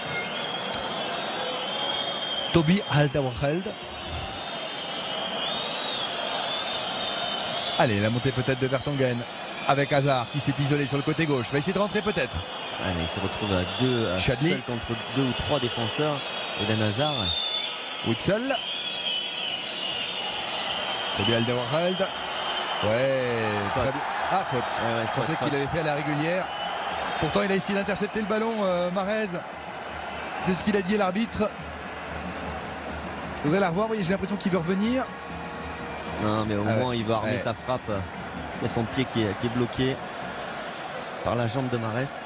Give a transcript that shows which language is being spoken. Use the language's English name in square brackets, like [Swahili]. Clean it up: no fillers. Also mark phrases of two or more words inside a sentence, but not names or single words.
[French] Toby Alderweireld. Allez, la montée peut-être de Vertonghen avec Hazard qui s'est isolé sur le côté gauche. Va essayer de rentrer peut-être. Allez, il se retrouve à deux, seul contre 2 ou 3 défenseurs. Eden Hazard. Witsel. Toby Alderweireld. Ouais, très bien. Ah, faute. Ouais, Je pensais qu'il avait fait à la régulière. Pourtant, il a essayé d'intercepter le ballon, Mahrez. C'est ce qu'il a dit à l'arbitre. Je voudrais la revoir. Oui, j'ai l'impression qu'il veut revenir. Non, mais au moins, il va armer sa frappe. Il y a son pied qui est bloqué par la jambe de Mahrez.